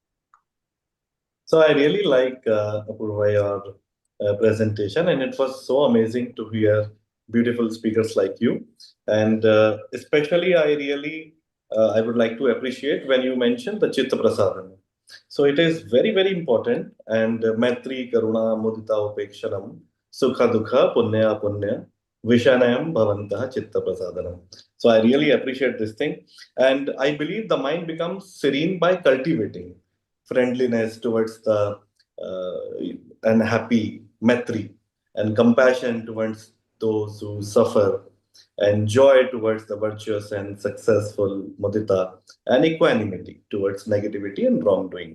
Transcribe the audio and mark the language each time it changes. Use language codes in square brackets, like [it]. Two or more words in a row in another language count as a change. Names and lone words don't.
[en] So I really like Apurva, your presentation, and it was so amazing to hear beautiful speakers like you. And especially I would like to appreciate when you mentioned the [sa] Chitta Prasadana. [en] So it is very important. [sa] And Maitri, Karuna, Mudita, Upekshanam, Sukha Dukha, Punya Punya, Vishanayam Bhavantaha Chitta Prasadanam. [en] So I really appreciate this thing. And I believe the mind becomes serene by cultivating friendliness towards the and happy Maitri, and compassion towards those who suffer, and joy towards the virtuous and successful Mudita, and equanimity towards negativity and wrongdoing.